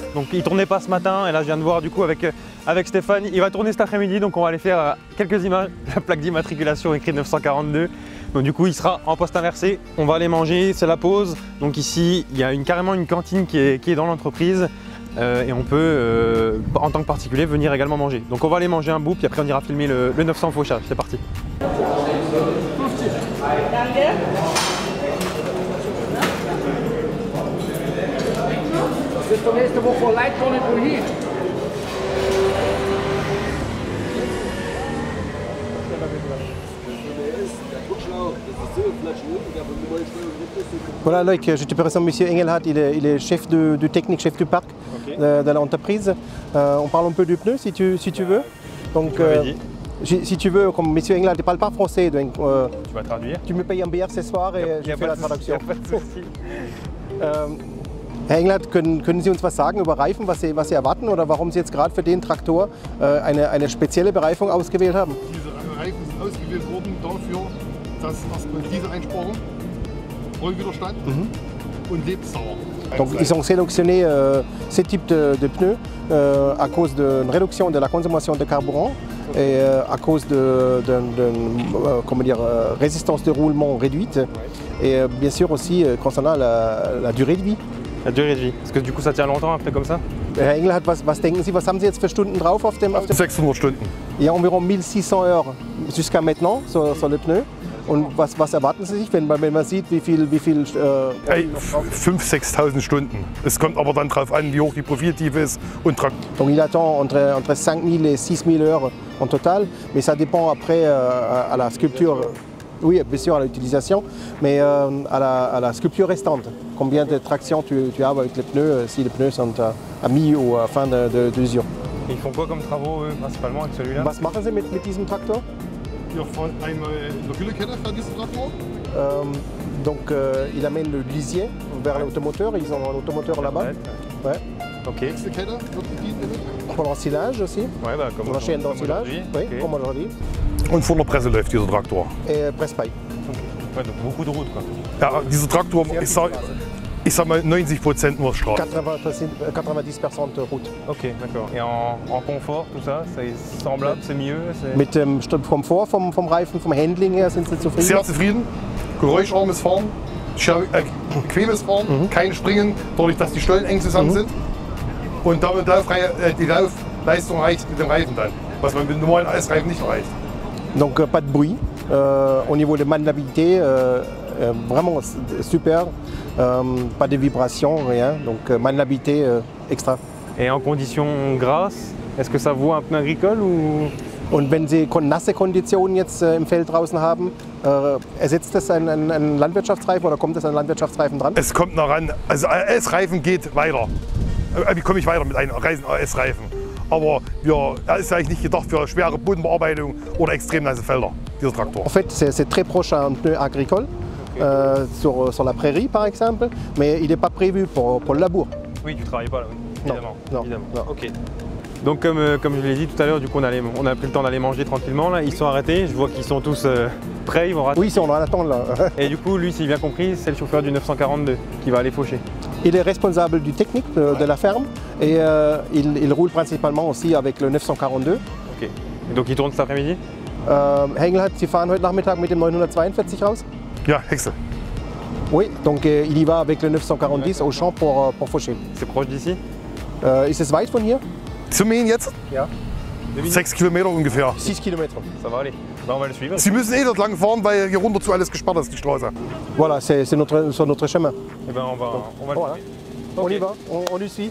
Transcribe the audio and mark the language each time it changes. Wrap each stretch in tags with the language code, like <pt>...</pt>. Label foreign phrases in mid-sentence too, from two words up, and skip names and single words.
<fr>Donc il tournait pas ce matin et là je viens de voir du coup avec Stéphane, il va tourner cet après-midi, donc on va aller faire quelques images, la plaque d'immatriculation écrite 942. Donc du coup il sera en poste inversé, on va aller manger, c'est la pause. Donc ici il y a carrément une cantine qui est dans l'entreprise et on peut en tant que particulier venir également manger. Donc on va aller manger un bout puis après on ira filmer le 900 fauchage, c'est parti.</fr> <de>Das ist doch nächste Woche vor Leitwohnen und hier.</de> <fr>Voilà, Loïc, je te présente M. Engelhardt, il est chef de technique, chef du parc de l'entreprise. On parle un peu du pneu si tu veux. Donc, si tu veux, comme M. Engelhardt ne parle pas français, donc, tu vas traduire. Tu me payes un bière ce soir et je fais la traduction.</fr> <de>Herr Engelhardt, können Sie uns was sagen über Reifen, was Sie erwarten oder warum Sie jetzt gerade für den Traktor eine spezielle Bereifung ausgewählt haben? Diese Reifen sind ausgewählt worden dafür, dass erstmal diese Einsparung, Rollwiderstand und Lebensdauer.</de> <fr>Donc ils ont sélectionné ce type de pneus à cause d'une réduction de la consommation de carburant et à cause d'une résistance de roulement réduite et bien sûr aussi concernant la durée de vie. La durée de vie, parce que du coup ça tient longtemps un peu comme ça.</fr> <de>Herr Engelhardt, was denken Sie, was haben Sie jetzt für Stunden drauf auf dem 600 Stunden.</de> <fr>Il y a environ 1600 heures jusqu'à maintenant sur le pneu.</fr> <de>Und was erwarten Sie sich, wenn man sieht, wie viel 5.000, 6.000 Stunden. Es kommt aber dann darauf an, wie hoch die Profiltiefe ist und Traktor.</de> <fr>Donc il attend entre 5.000 et 6.000 heures en total, mais ça dépend après à la sculpture. Oui, bien sûr à l'utilisation, mais à la sculpture restante. Combien de traction tu as avec les pneus, si les pneus sont à mi ou à fin d'usure. Ils font quoi comme travaux eux, principalement avec celui-là?</fr> <de>Was machen Sie mit diesem Traktor? Wir fahren einmal in der Güllekette für diesen Traktor.</de> <fr>Donc il amène le lisier vers l'automoteur, ils ont un automoteur là-bas. Ouais. Ok.</fr> <de>Nächste Kette wird bedient.</de> <fr>Pour l'ensilage aussi. Ouais, bah, comme la chaîne d'ensilage. Oui, okay. Comme aujourd'hui.</fr> <de>Und vor der Presse läuft dieser Traktor.</de> <fr>Et presse-paille. Ouais, donc beaucoup de route quoi.</fr> <de>Ja, dieser Traktor, ich sag mal 90% nur Straße.</de> <fr>90% de route. Ok, d'accord. Et en confort, tout ça, c'est semblable, c'est mieux?</fr> <de>Mit dem Komfort vom Reifen, vom Handling her sind Sie zufrieden? Sehr zufrieden. geräuscharmes Fahren, bequemes Fahren, kein Springen, dadurch, dass die Stollen eng zusammen sind. Und damit die Laufleistung reicht mit dem Reifen dann, was man mit dem normalen Eisreifen nicht erreicht.</de> <fr>Donc pas de bruit. Au niveau de maniabilité, vraiment super. Pas de vibrations, rien. Donc maniabilité extra. Et en conditions grasses, est-ce que ça vaut un pneu agricole ou... Und wenn Sie nasse Konditionen jetzt im Feld draußen haben, ersetzt das einen Landwirtschaftsreifen oder kommt das an einen Landwirtschaftsreifen dran? Es kommt noch ran, also AS-Reifen geht weiter. Wie komme ich weiter mit einem AS-Reifen? Aber er ist eigentlich nicht gedacht für schwere Bodenbearbeitung oder extrem nasse Felder, dieser Traktor. En fait, c'est très proche à un pneu agricole, sur la prairie par exemple, mais il n'est pas prévu pour le labour. Oui, tu ne travailles pas là, oui. Évidemment. Non, évidemment. non. Ok. Donc comme je l'ai dit tout à l'heure, du coup on a pris le temps d'aller manger tranquillement là. Ils sont arrêtés, je vois qu'ils sont tous prêts, ils vont rater. Oui, si on en attend là. Et du coup lui, si j'ai bien compris, c'est le chauffeur du 942 qui va aller faucher. Il est responsable du technique de la ferme et il roule principalement aussi avec le 942. Ok. Et donc il tourne cet après-midi?</fr> <de>Hengel Sie fahren heute Nachmittag mit dem 942 raus? Ja, Hexe.</de> <fr>Oui, donc il y va avec le 940 au champ pour faucher. C'est proche d'ici?</fr> <de>Ist es weit von hier? Zum Mähen jetzt? Ja. 6 Kilometer ungefähr. 6 Kilometer.</de> <fr>Ça va aller. Ben, on va le suivre.</fr> <de>Sie müssen dort lang fahren, weil hier runter zu alles gesperrt ist, die Straße.</de> <fr>Voilà, c'est notre chemin. Et ben on va le Voilà. suivre. On Ok. y va, on lui suit.</fr>